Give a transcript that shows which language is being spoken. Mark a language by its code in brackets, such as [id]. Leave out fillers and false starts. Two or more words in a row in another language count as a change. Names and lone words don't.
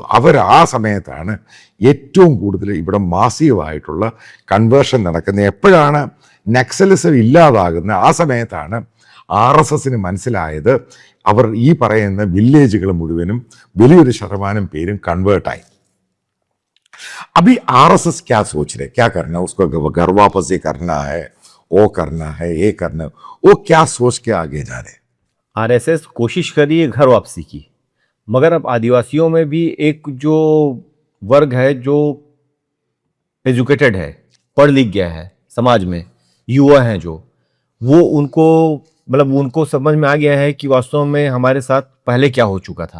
[ml] ആ സമയത്താണ് ഏറ്റവും കൂടുതൽ ഇവിടെ മാസീവായിട്ടുള്ള കൺവേർഷൻ നടക്കുന്നത്. എപ്പോഴാണ് നക്സലിസം ഇല്ലാതാകുന്നത്? ആ സമയത്താണ് RSSന് മനസ്സിലായത് അവർ ഈ പറയുന്ന വില്ലേജുകൾ മുഴുവനും വലിയൊരു ശതമാനം പേരും കൺവേർട്ടായി. [hi] अभी RSS क्या सोच रहे, क्या करना, उसको घर वापसी करना है, वो करना है, ये करना है, वो क्या सोच के आगे जा रहे? RSS कोशिश कर रही है घर वापसी की, मगर अब आदिवासियों में भी एक जो वर्ग है जो एजुकेटेड है, पढ़ लिख गया है, समाज में युवा हैं जो, वो उनको समझ में आ गया है कि वास्तव में हमारे साथ पहले क्या हो चुका था.